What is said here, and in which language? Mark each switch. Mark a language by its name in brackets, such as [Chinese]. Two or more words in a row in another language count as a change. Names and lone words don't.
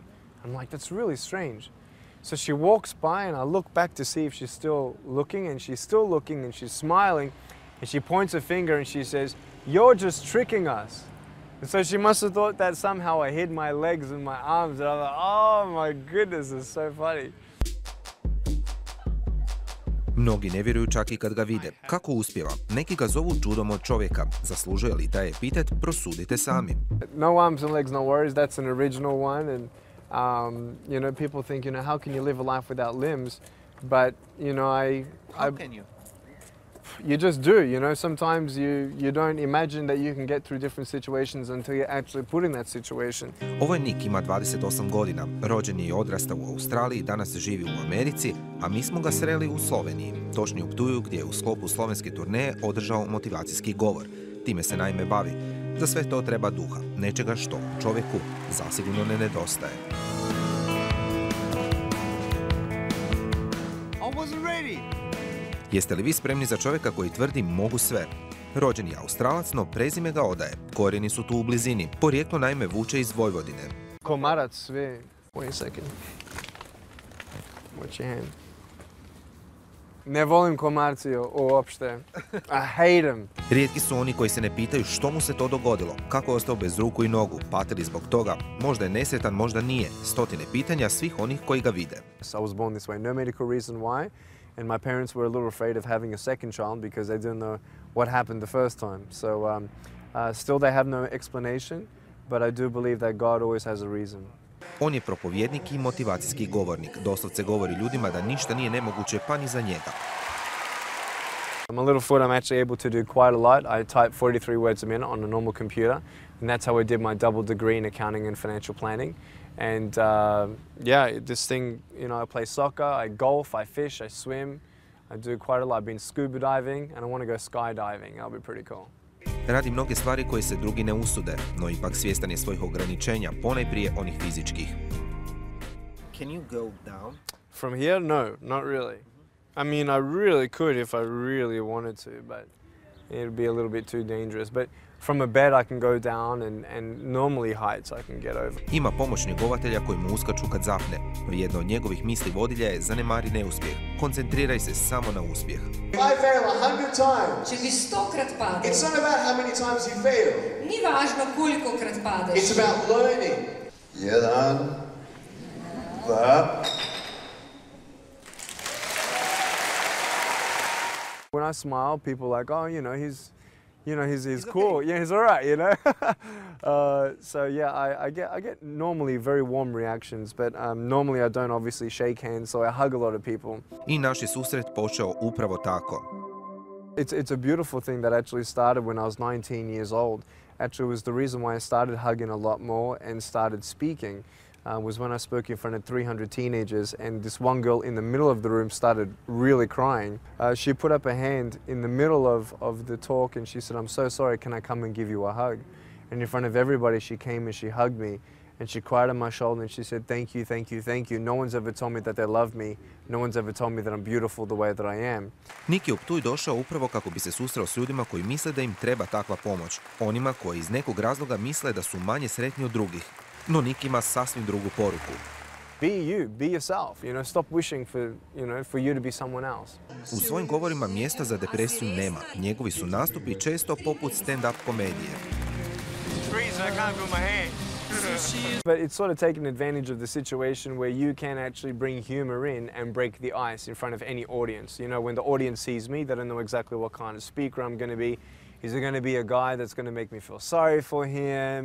[English] I'm like, that's really strange. So she walks by and I look back to see if she's still looking, and she's still looking and she's smiling, and she points a finger and she says, "You're just tricking us." And so she must have thought that somehow I hid my legs and my arms, and I'm like, oh my goodness, it's so funny. [Croatian] Mnogi ne vjeruju čak i kad ga vide. Kako uspijeva? Neki ga zovu čudom od čovjeka. Zaslužuje li taj epitet? Prosudite sami. [English] No arms and legs, no worries. That's an original one, and you know, people think, you know, how can you live a life without limbs? But you know, How can you? You just do, you know. Sometimes you don't imagine that you can get through different situations until you're actually put in that situation. [Croatian] Ovo je Nik, ima 28 godina. Rođen je i odrastao u Australiji, danas živi u Americi, a mi smo ga sreli u Sloveniji. Točnije u Ptuju, gdje je u sklopu slovenske turneje održao motivacijski govor. Time se naime bavi. Za sve to treba duha, nečega što čovjeku zasigurno ne nedostaje. Jeste li vi spremni za čovjeka koji tvrdi mogu sve? Rođen je Australac, no prezime ga odaje. Korijeni su tu u blizini. Porijeklo naime vuče iz Vojvodine. Komarac, sve. [English] Wait a second. Watch your hand. [Serbian] Ne volim komarci uopšte. [English] I hate them. [Croatian] Rijetki su oni koji se ne pitaju što mu se to dogodilo, kako je ostao bez ruku i nogu, pati li zbog toga, možda je nesretan, možda nije. Stotine pitanja svih onih koji ga vide. [English] I was born this way, no medical reason why. And my parents were a little afraid of having a second child because they didn't know what happened the first time. So still they have no explanation, but I do believe that God always has a reason. [Croatian] On je propovjednik i motivacijski govornik. Doslovce govori ljudima da ništa nije nemoguće pa ni za njega. [English] I'm a little foot, I'm actually able to do quite a lot. I type 43 words a minute on a normal computer, and that's how I did my double degree in accounting and financial planning. And yeah, this thing, you know, I play soccer, I golf, I fish, I swim. I do quite a lot. I've been scuba diving and I want to go skydiving. That'll be pretty cool. [Croatian] Radi mnoge stvari koje se drugi ne usude, no ipak svjestan je svojih ograničenja, ponajprije onih fizičkih. [English] Can you go down? From here? No, not really. I mean, I really could if I really wanted to, but it'd be a little bit too dangerous. But from a bed I can go down, and normally heights I can get over. [Croatian] Ima pomoć njegovatelja koji mu uskaču kad zapne. Jedna od njegovih misli vodilja je zanemari neuspjeh. Koncentriraj se samo na uspjeh. [English] If I fail 100 times, [Slovenian] Če bi 100-krat padel, [English] it's not about how many times you fail. [Slovenian] ni važno kolikokrat padeš. [English] It's about learning. 1, 2. When I smile, people are like, oh, he's cool. Yeah, he's all right, you know. So yeah, I get normally very warm reactions, but normally I don't obviously shake hands, so I hug a lot of people. [Croatian] I naš je susret počeo upravo tako. [English] It's a beautiful thing that actually started when I was 19 years old. Actually, it was the reason why I started hugging a lot more and started speaking. Was when I spoke in front of 300 teenagers, and this one girl in the middle of the room started really crying. She put up a hand in the middle of the talk and she said, "I'm so sorry, can I come and give you a hug?" And in front of everybody she came and she hugged me and she cried on my shoulder and she said, "Thank you, thank you, thank you. No one's ever told me that they love me. No one's ever told me that I'm beautiful the way that I am." [Croatian] Nik je u Ptuj došao upravo kako bi se susreo s ljudima koji misle da im treba takva pomoć. Onima koji iz nekog razloga misle da su manje sretni od drugih. No Nik ima sasvim drugu poruku. [English] Be you, be yourself, you know, stop wishing for you to be someone else. [Croatian] U svojim govorima mjesta za depresiju nema. Njegovi su nastupi često poput stand-up komedije. [English] But it's sort of taken advantage of the situation where you can actually bring humor in and break the ice in front of any audience. You know, when the audience sees me, they don't know exactly what kind of speaker I'm going to be. Is it going to be a guy that's going to make me feel sorry for him?